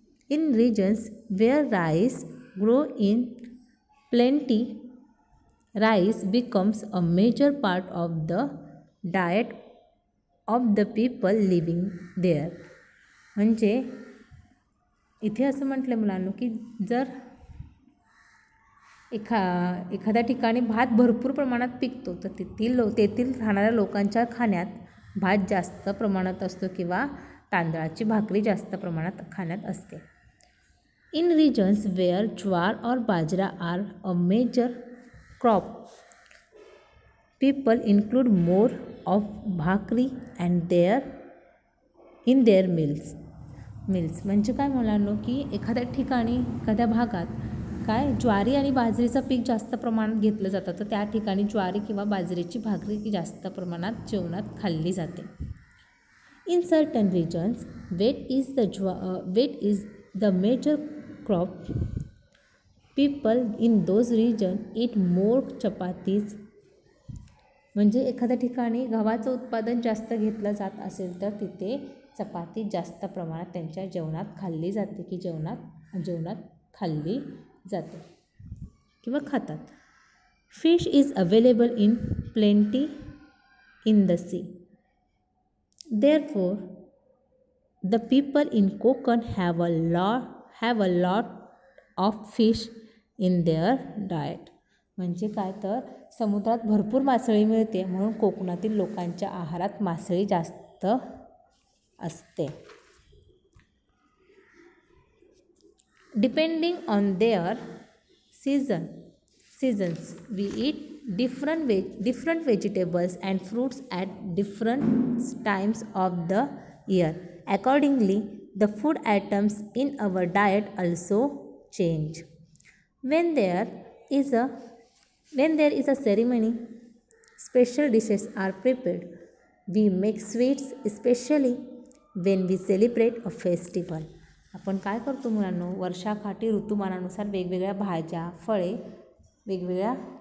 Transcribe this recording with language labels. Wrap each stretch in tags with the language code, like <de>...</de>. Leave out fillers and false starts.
<en>In regions where rice grow in plenty, rice becomes a major part of the diet of the people living there.</en> <mr>म्हणजे इथे असं म्हटलं मुलांनो, की जर एखाद्या ठिकाणी भात भरपूर प्रमाणात पिकतो तर तेथील राहणाऱ्या लोकांच्या खाण्यात भात जास्त प्रमाणात असतो किंवा तांदळाची भाकरी जास्त प्रमाणात खाण्यात असते.</mr> <en>In regions where jowar और bajra are a major crop, people include more of bhakri and in their meals.</en> <mr>म्हणजे काय मुलांनो, की एखाद्या ठिकाणी एखाद्या भागात काय ज्वारी आणि बाजरीचं पीक जास्त प्रमाणात घेतलं जातं, तर त्या ठिकाणी ज्वारी किंवा बाजरीची भाकरी जास्त प्रमाणात जेवणात खाल्ली जाते.</mr> <en>In certain regions, wheat is the major crop. People in those regions eat more chapatis.</en> <mr>म्हणजे एखाद्या ठिकाणी गव्हाचं उत्पादन जास्त घेतलं जात असेल तर तिथे चपाती जास्त प्रमाणात त्यांच्या जेवणात खाल्ली जाते, की जेवणात खाल्ली जाते किंवा खातात.</mr> <en>Fish is available in plenty in the sea. Therefore, the people in Konkan have a lot of fish in their diet.</en> <mr>म्हणजे काय, तर समुद्रात भरपूर मासळी मिळते म्हणून कोकणातील लोकांच्या आहारात मासळी जास्त असते.</mr> <en>Depending on their seasons, we eat different vegetables and fruits at different times of the year. Accordingly, the food items in our diet also change. When there is a ceremony, special dishes are prepared. We make sweets especially when we celebrate a festival.</en> <mr>आपण काय करतो मुलांनो, वर्षाकाठी ऋतुमानानुसार वेगवेगळ्या भाज्या, फळे वेगवेगळ्या</mr>